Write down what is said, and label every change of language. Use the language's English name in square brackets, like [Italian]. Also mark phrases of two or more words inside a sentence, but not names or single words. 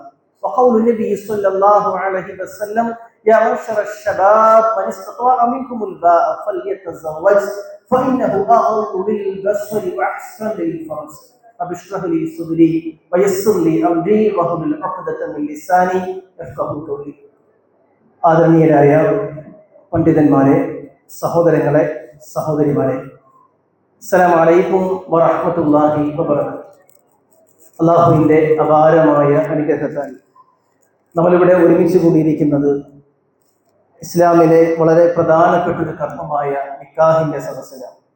[Arabic] وقول النبي صلى الله عليه وسلم: يا معشر الشباب من استطاع منكم الباء فليتزوج فإنه أغض للبصر وأحسن للفرج. رب اشرح لي صدري ويسر لي أمري واحلل عقدة من لساني يفقهوا قولي. [Malayalam] ആദരണീയരായ പണ്ഡിതന്മാരെ, സഹോദരങ്ങളെ, സഹോദരിമാരെ, [Arabic] السلام عليكم ورحمة الله وبركاته. [Malayalam] അല്ലാഹുവിൻ്റെ അപാരമായ അനുഗ്രഹത്താൽ നമ്മളിവിടെ ഒരുമിച്ച് കൂടിയിരിക്കുന്നത് ഇസ്ലാമിലെ വളരെ പ്രധാനപ്പെട്ട ഒരു കർമ്മമായ നിക്കാഹിൻ്റെ സദസ്സിലാണ്.